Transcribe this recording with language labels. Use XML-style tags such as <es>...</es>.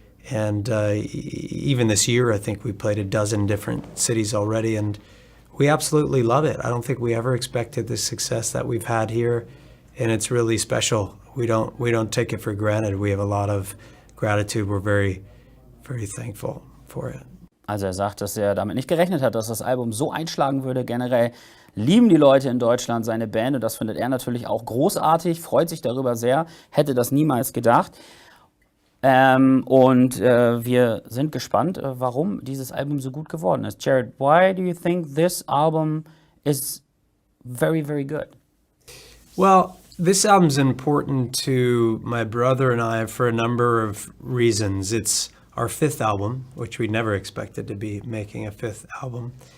<en>And even this year, I think we played a dozen different cities already, and we absolutely love it. I don't think we ever expected the success that we've had here, and it's really special. We don't take it for granted. We have a lot of gratitude. We're very, very thankful for it.</en> <de>Also sagt, dass damit nicht gerechnet hat, dass das Album so einschlagen würde. Generell lieben die Leute in Deutschland seine Band, und das findet er natürlich auch großartig, freut sich darüber sehr, hätte das niemals gedacht. Wir sind gespannt, warum dieses Album so gut geworden ist.</de> <en>Jared, why do you think this album is very, very good? Well, this album's important to my brother and I for a number of reasons. It's our 5th album, which we never expected to be making a 5th album.</en>